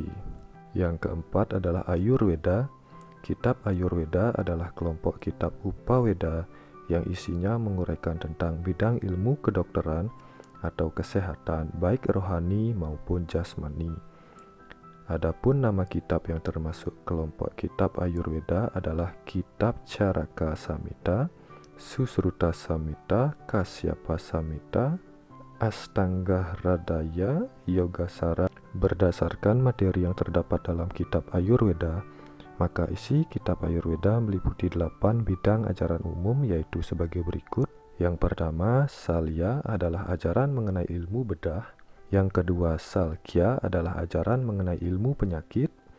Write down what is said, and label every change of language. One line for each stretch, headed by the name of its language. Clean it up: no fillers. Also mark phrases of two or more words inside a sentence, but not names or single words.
Indonesian: Yang keempat adalah Ayurveda. Kitab Ayurveda adalah kelompok kitab Upaweda yang isinya menguraikan tentang bidang ilmu kedokteran atau kesehatan baik rohani maupun jasmani. Adapun nama kitab yang termasuk kelompok kitab Ayurveda adalah Kitab Caraka Samhita, Susruta Samhita, Kasyapa Samhita, Astanga Hradaya, Yogasara. Berdasarkan materi yang terdapat dalam kitab Ayurveda, maka isi kitab Ayurveda meliputi 8 bidang ajaran umum, yaitu sebagai berikut. Yang pertama, Salya adalah ajaran mengenai ilmu bedah. Yang kedua, Salkya adalah ajaran mengenai ilmu penyakit.